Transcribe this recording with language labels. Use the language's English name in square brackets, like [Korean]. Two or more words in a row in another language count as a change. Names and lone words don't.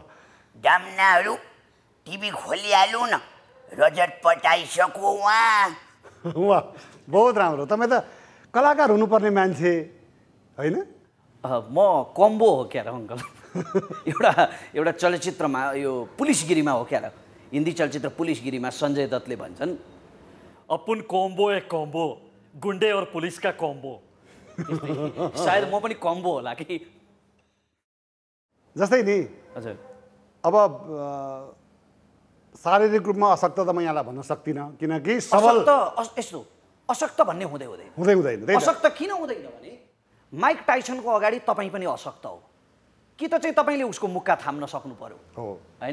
[Nepali] दामनाहरू टिभी खोलिहालौँ न, रजतपट आइसक्यो उहाँ। वाह, बहुत राम्रो। तपाईँ त कलाकार हुनुपर्ने मान्छे होइन? म कम्बो हो क्या र अङ्कल। एउटा चलचित्रमा, यो पुलिसगिरीमा हो क्या र, हिन्दी चलचित्र पुलिसगिरीमा सञ्जय दत्तले भन्छन्, [Hindi] अपन कॉम्बो एक कॉम्बो, गुंडे और पुलिस का कॉम्बो। [Nepali] सायद म पनि कम्बो होला कि। जस्तै नि, हजुर, अब शारीरिक रूपमा अशक्त त म यहाँलाई भन्न सक्दिनँ, किनकि सबल यस्तो अशक्त भन्ने हुँदैन। अशक्त किन हुँदैन भने माइक टाइसनको अगाडि तपाईँ पनि अशक्त हो कि त चाहिँ तपाईँले उसको मुक्का थाम्न सक्नु पर्यो होइन?